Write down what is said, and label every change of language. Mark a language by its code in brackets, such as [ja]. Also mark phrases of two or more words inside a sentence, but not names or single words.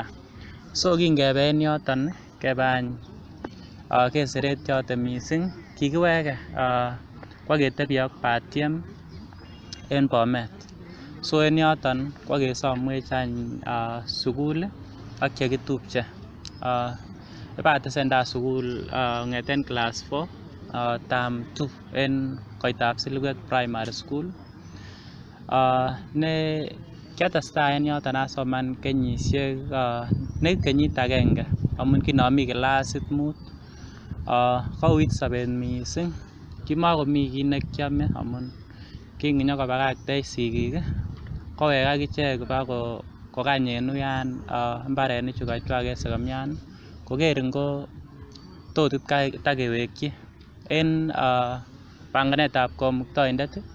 [kln] So kingebe en yoton kebe any keseretiote mising, kikiwege kwaketebi ak batiem en Bomet. So en yoton kwakesomwech any sukul ak chekitupche. Ibatesentai sukul kong'eten class 4 term 2 en koitab Silibwet Primary School. Ne kiatestai en yoton asoman kenyisiek nekit kenyit agenge amun kinomi clasit 5 kouit sobet mising, kimakomi kit nekiome amun kinyokobaktech sigik kowek akichek kokany en uyan mbarenichu kachwak en Segemian koker ngo tot takewekyi en panganetab komuktoindet.